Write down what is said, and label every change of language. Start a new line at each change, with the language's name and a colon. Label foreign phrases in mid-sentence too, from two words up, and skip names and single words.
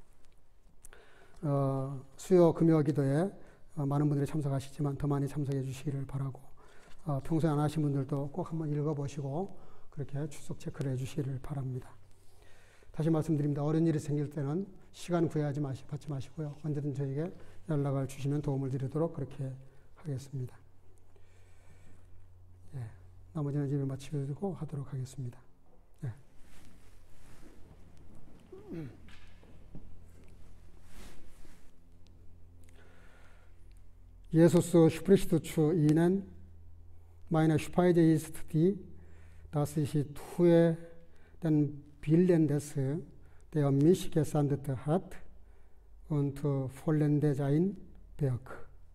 Korean: 수요 금요 기도에 많은 분들이 참석하시지만 더 많이 참석해 주시기를 바라고 평소에 안 하신 분들도 꼭 한번 읽어보시고 그렇게 출석 체크를 해 주시기를 바랍니다. 다시 말씀드립니다. 어려운 일이 생길 때는 시간 구애하지 받지 마시고요. 언제든 저에게 연락을 주시면 도움을 드리도록 그렇게 하겠습니다. 예, 나머지는 집에 마치고 하도록 하겠습니다. 네.
German: Jesus spricht zu ihnen, meine Speise ist die, dass ich tue den Willen des, der mich gesandt hat, und vollende sein Werk.